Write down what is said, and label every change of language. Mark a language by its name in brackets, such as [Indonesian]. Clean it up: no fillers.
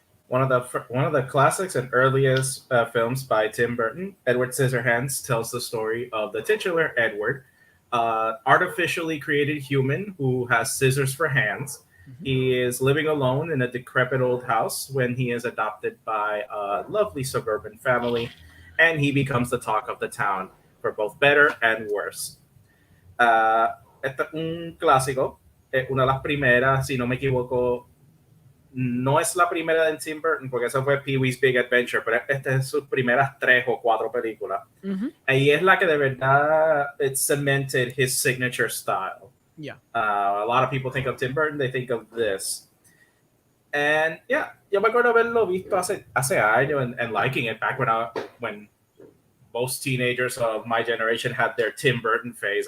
[English] One of the classics and earliest films by Tim Burton, Edward Scissorhands, tells the story of the titular Edward, artificially created human who has scissors for hands. He is living alone in a decrepit old house when he is adopted by a lovely suburban family, and he becomes the talk of the town for both better and worse. [Spanish] Este es un clásico, una de las primeras, si no me equivoco, no es la primera de Tim Burton, porque esa fue Pee-wee's Big Adventure, pero esta es sus primeras 3 o 4 películas. Ahí es la que de verdad [English] it cemented his signature style. Yeah. A lot of people think of Tim Burton, they think of this. And yeah, [Spanish] yo me acuerdo haberlo visto hace años [English] and liking it back when most teenagers of my generation had their Tim Burton phase.